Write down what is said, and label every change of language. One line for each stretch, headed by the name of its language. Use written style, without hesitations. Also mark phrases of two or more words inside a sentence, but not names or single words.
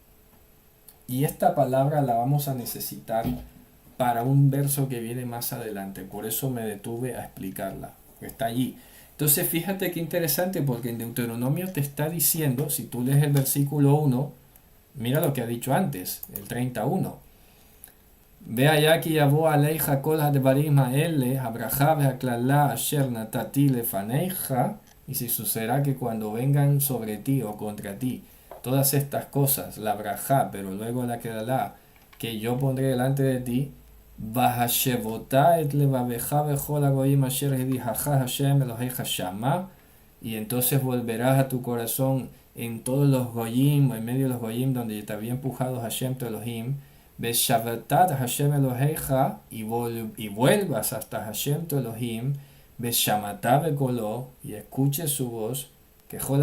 Spanish: Y esta palabra la vamos a necesitar para un verso que viene más adelante. Por eso me detuve a explicarla. Está allí. Entonces fíjate qué interesante, porque en Deuteronomio te está diciendo, si tú lees el versículo 1, mira lo que ha dicho antes, el 31.
Hebrew: והיה כי יבוא עליך כל הדברים האלה, הברכה והקללה אשר נתתי לפניך,
Spanish: y si sucederá que cuando vengan sobre ti o contra ti todas estas cosas, la braja, pero luego la קללה, que yo pondré delante de ti,
Hebrew: והשבותה את לבבך וכל הגויים אשר הדיחך השם אלוהיך שמה,
Spanish: y entonces volverás a tu corazón en todos los goyim, en medio de los goyim donde te había empujado Hashem tu Elohim,
Hebrew: ושבת השם אלוקיך,
Spanish: y vuelvas hasta Hashem tu Elohim,
Hebrew: ושמעת בקולו,
Spanish: y escuche su voz, que Jol